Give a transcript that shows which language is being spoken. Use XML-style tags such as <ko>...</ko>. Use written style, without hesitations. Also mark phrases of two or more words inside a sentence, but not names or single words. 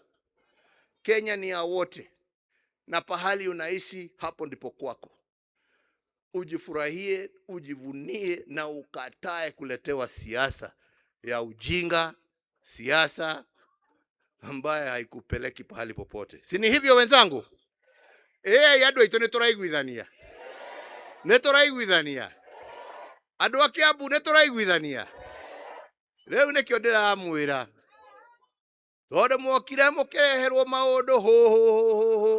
<sw>Kenya ni ya wote, na pahali unaishi hapo ndipo kwako. Ujifurahie, ujivunie na ukatae kuletewa siasa ya ujinga, siasa ambaye haikupeleki pahali popote. Si ni hivyo wenzangu?</sw> <ki>Yado ito nituraiguithania. Nituraiguithania. Andu a Kiambu nituraiguithania. Riu nikio ndiramwira. Tondu mokire mukeherwo maundu ho.</ki>